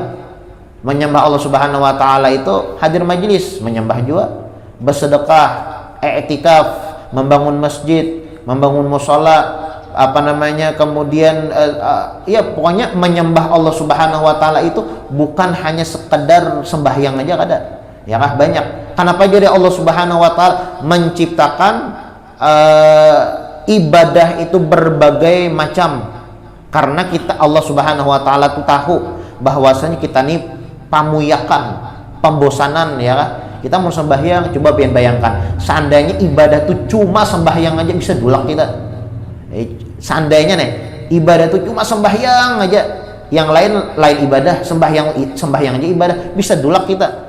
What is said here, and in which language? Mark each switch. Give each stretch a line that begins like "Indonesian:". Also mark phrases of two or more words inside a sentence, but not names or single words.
Indonesian: Menyembah
Arabic: الله سبحانه وتعالى
Indonesian: itu hadir majelis, menyembah juga, bersedekah, i'tikaf, membangun masjid, membangun mushola, kemudian pokoknya menyembah
Arabic: الله سبحانه وتعالى
Indonesian: itu bukan hanya sekedar sembahyang aja kada. Ya kah banyak. Kenapa jadi
Arabic: الله سبحانه وتعالى
Indonesian: menciptakan ibadah itu berbagai macam? Karena
Arabic: الله سبحانه وتعالى
Indonesian: tuh tahu bahwasanya kita nih pamuyakan, pembosanan ya kah? Kita mau sembahyang, coba bayangkan seandainya ibadah tuh cuma sembahyang aja bisa dulak kita. Seandainya nih ibadah tuh cuma sembahyang aja, yang lain ibadah, sembahyang aja ibadah, bisa dulak kita.